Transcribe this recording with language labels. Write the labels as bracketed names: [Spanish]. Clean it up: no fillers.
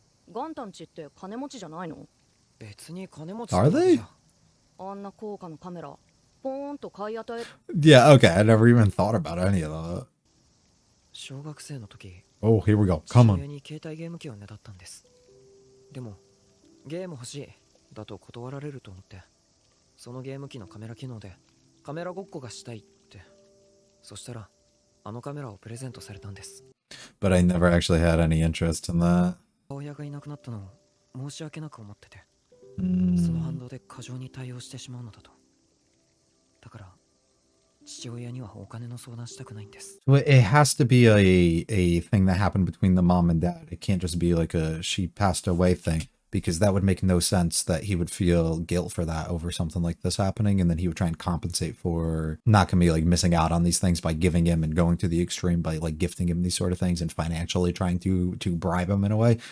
[Japanese] ガンタンチって金持ちじゃないの? [English] Are they? [Japanese] あんな高価なカメラ、ポーンと買い与え。 [English] Yeah, okay. I never even thought about any of that. [Japanese] 小学生の時、 [English] Oh, here we go. Come on. [Japanese] に携帯ゲーム機をねだったんです。でもゲーム欲しいだと断られると思って、そのゲーム機のカメラ機能でカメラごっこがしたいって。そしたらあのカメラをプレゼントされたんです。 [English] But I never actually had any interest in that. [Japanese] 親がいなくなったのを申し訳なく思ってて、その反動で過剰に対応してしまうのだと。だから父親にはお金の相談したくないんです。 [English] Well, it has to be a thing that happened between the mom and dad. It can't just be like a she passed away thing, because that would make no sense that he would feel guilt for that over something like this happening, and then he would try and compensate for not gonna be like missing out on these things by giving him and going to the extreme by like gifting him these sort of things and financially trying to bribe him in a way.